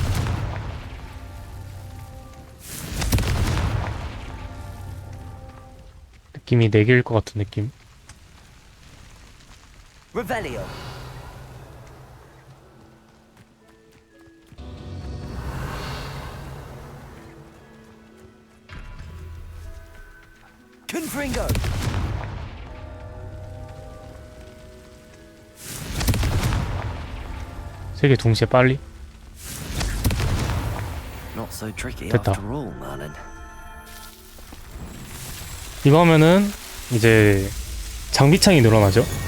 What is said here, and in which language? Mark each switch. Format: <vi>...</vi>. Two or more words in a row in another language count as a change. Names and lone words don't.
<ko>느낌이 4개일 것 같은 느낌. Revelio. Confringo. 세 개 동시에 빨리.</ko> <en>Not so tricky</en> <ko>됐다.</ko> <en>after all, Merlin.</en> <ko>이거 하면은 이제 장비창이 늘어나죠.</ko>